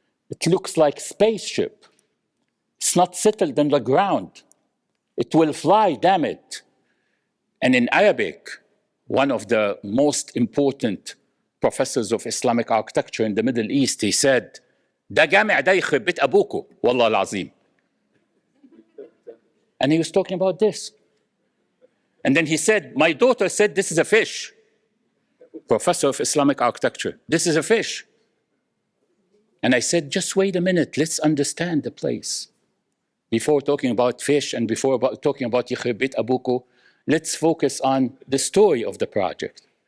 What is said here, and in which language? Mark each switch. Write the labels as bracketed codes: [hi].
[en] It looks like a spaceship. It's not settled on the ground. It will fly, damn it. And in Arabic, one of the most important professors of Islamic architecture in the Middle East. He said, [ar] "Da جامع ده يخرب بيت أبوكو والله العظيم." [en] And he was talking about this. And then he said, "My daughter said this is a fish." Professor of Islamic architecture, "This is a fish." And I said, just wait a minute, let's understand the place. Before talking about fish and before talking about [ar] يخرب بيت أبوكو, [en] let's focus on the story of the project.